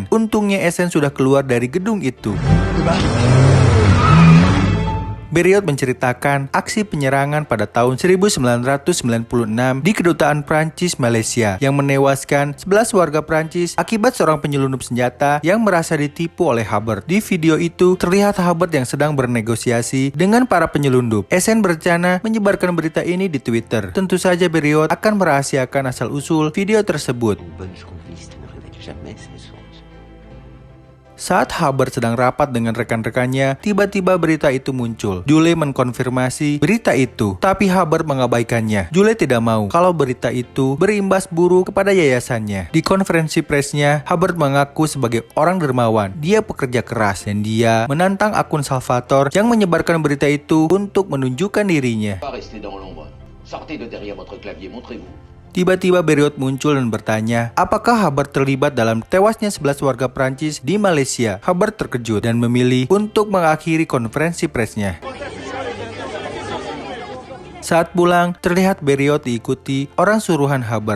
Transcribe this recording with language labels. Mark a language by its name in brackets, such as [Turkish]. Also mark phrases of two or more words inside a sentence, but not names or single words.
[Indonesian] Untungnya Essen sudah keluar dari gedung itu. Beriot menceritakan aksi penyerangan pada tahun 1996 di kedutaan Prancis Malaysia yang menewaskan 11 warga Prancis akibat seorang penyelundup senjata yang merasa ditipu oleh Hubbard. Di video itu terlihat Hubbard yang sedang bernegosiasi dengan para penyelundup. Essen berencana menyebarkan berita ini di Twitter. Tentu saja Beriot akan merahasiakan asal-usul video tersebut. [French] Une bonne journaliste ne révèle jamais ses sources. [Indonesian] Saat Hubbard sedang rapat dengan rekan-rekannya, tiba-tiba berita itu muncul. Julie mengkonfirmasi berita itu, tapi Hubbard mengabaikannya. Julie tidak mau kalau berita itu berimbas buruk kepada yayasannya. Di konferensi persnya, Hubbard mengaku sebagai orang dermawan. Dia pekerja keras dan dia menantang akun Salvatore yang menyebarkan berita itu untuk menunjukkan dirinya. [French] Restez dans l'ombre. Sortez de derrière votre clavier, montrez-vous. [Indonesian] Tiba-tiba Beriot muncul dan bertanya, apakah Hubbard terlibat dalam tewasnya 11 warga Prancis di Malaysia? Hubbard terkejut dan memilih untuk mengakhiri konferensi persnya. Saat pulang, terlihat Beriot diikuti orang suruhan Hubbard.